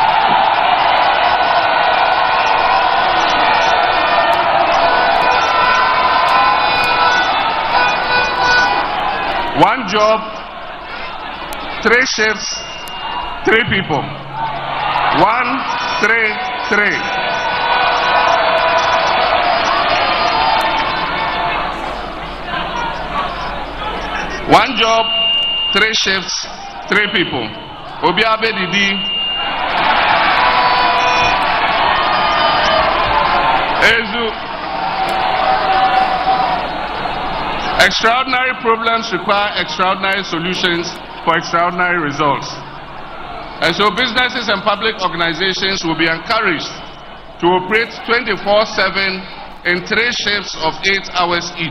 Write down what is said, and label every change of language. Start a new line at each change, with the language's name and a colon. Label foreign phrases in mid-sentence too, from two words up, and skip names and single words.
English: One job, 3 shifts, 3 people. 1, 3, 3. One job, 3 shifts, 3 people. Obiabe Didi. Ezu. Extraordinary problems require extraordinary solutions for extraordinary results. And so businesses and public organizations will be encouraged to operate 24/7 in 3 shifts of 8 hours each.